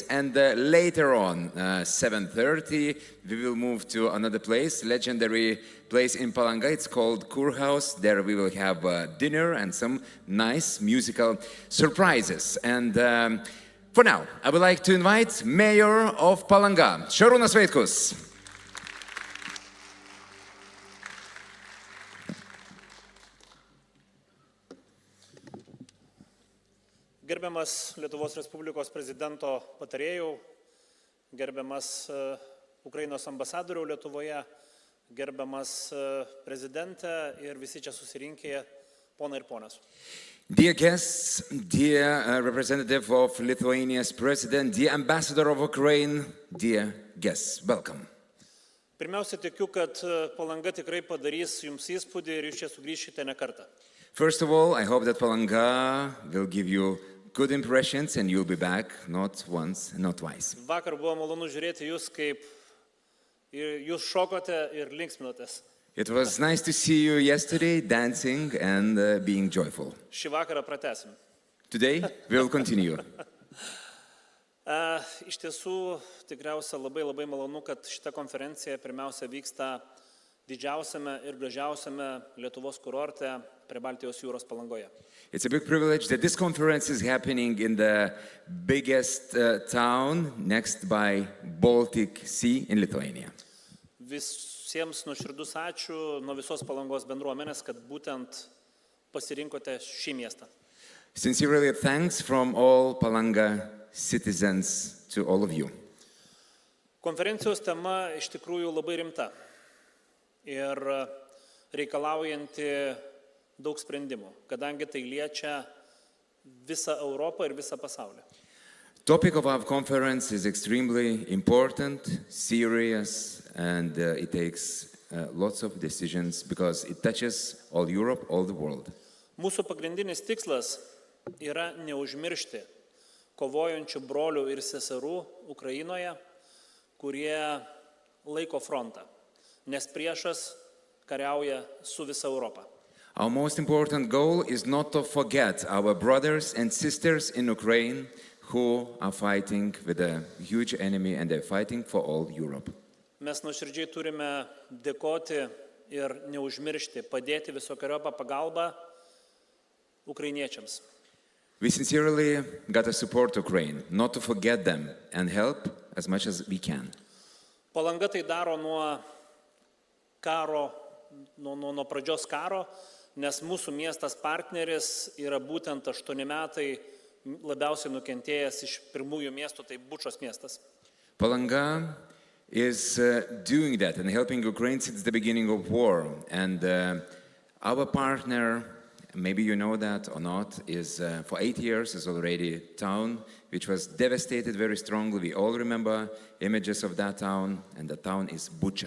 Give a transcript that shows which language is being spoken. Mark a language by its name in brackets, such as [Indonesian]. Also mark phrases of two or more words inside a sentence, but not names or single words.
[English] And later on, 7:30, we will move to another place, legendary place in Palanga. It's called Kurhaus. There we will have dinner and some nice musical surprises. And for now, I would like to invite Mayor of Palanga, Šarūnas Vaitkus. [Lithuanian] Gerbiamas Lietuvos Respublikos prezidento patarėjų, gerbiamas Ukrainos ambasadorių Lietuvoje, gerbiamas prezidentė ir visi čia susirinkę ponai ir ponios. [English] Dear guests, dear representative of Lithuania's president, dear ambassador of Ukraine, dear guests, welcome. [Lithuanian] Pirmiausia, tikiu, kad Palanga tikrai padarys jums įspūdį ir jūs čia sugrįšite ne kartą. [English] First of all, I hope that Palanga will give you good impressions and you'll be back not once, not twice. [Lithuanian] Vakar buvo malonu žiūrėti jūs, kaip jūs šokote ir linksminotės. [English] It was nice to see you yesterday dancing and being joyful. [Lithuanian] Šį vakarą pratęsim. [English] Today, we'll continue. [Lithuanian] Iš tiesų, tikriausia labai malonu, kad šita konferencija pirmiausia vyksta didžiausiame ir gražiausiame Lietuvos kurorte prie Baltijos jūros Palangoje. [English] It's a big privilege that this conference is happening in the biggest town next by Baltic Sea in Lithuania. [Lithuanian] Visiems nuoširdus ačiū nuo visos Palangos bendruomenės, kad būtent pasirinkote šį miestą. [English] Sincerely thanks from all Palanga citizens to all of you. [Lithuanian] Konferencijos tema iš tikrųjų labai rimta ir reikalaujanti daug sprendimų, kadangi tai liečia visą Europą ir visą pasaulį. [English] Topic of our conference is extremely important, serious, and it takes lots of decisions because it touches all Europe, all the world. [Lithuanian] Mūsų pagrindinis tikslas yra neužmiršti kovojančių brolių ir seserų Ukrainoje, kurie laiko frontą, nes priešas kariauja su visa Europa. [English] Our most important goal is not to forget our brothers and sisters in Ukraine who are fighting with a huge enemy and they're fighting for all Europe. [Lithuanian] Mes nuoširdžiai turime dėkoti ir neužmiršti, padėti visokeriopą pagalbą ukrainiečiams. [English] We sincerely gotta support Ukraine, not to forget them and help as much as we can. [Lithuanian] Palanga tai daro nuo pradžios karo, nes mūsų miestas partneris yra būtent 8 metai labiausiai nukentėjęs iš pirmųjų miestų, tai Bučos miestas. [English] Palanga is doing that and helping Ukraine since the beginning of war. And our partner, maybe you know that or not, is for 8 years is already a town which was devastated very strongly. We all remember images of that town, and the town is Bucha.